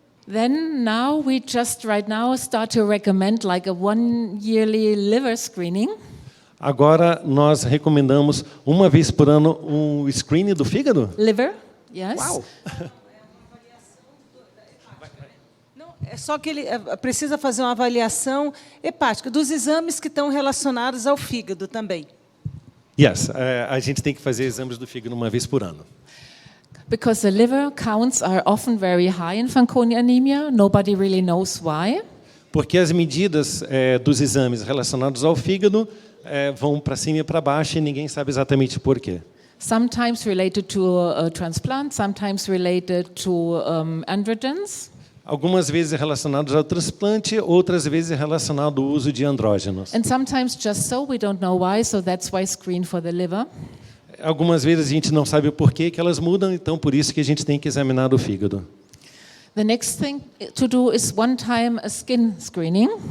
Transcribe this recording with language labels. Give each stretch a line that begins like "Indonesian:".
English: Then now we just right now start to recommend like a 1 yearly liver screening.
Portuguese: Agora nós recomendamos uma vez por ano um screening do fígado?
English: Liver, yes.
Portuguese: Uau. É só que ele precisa fazer uma avaliação hepática dos exames que estão relacionados ao fígado também. Yes, a gente tem que fazer exames do fígado uma vez por ano.
English: Because the liver counts are often very high in Fanconi anemia. Nobody really knows why.
Portuguese: Porque as medidas dos exames relacionados ao fígado vão para cima e para baixo e ninguém sabe exatamente por quê.
English: Sometimes related to a transplant, sometimes related to androgens.
Portuguese: Algumas vezes relacionados ao transplante, outras vezes relacionado ao uso de andrógenos.
English: And sometimes just so, we don't know why, so that's why screen for the liver.
Portuguese: Algumas vezes a gente não sabe o porquê que elas mudam, então por isso que a gente tem que examinar o fígado.
English: The next thing to do is one time a skin screening.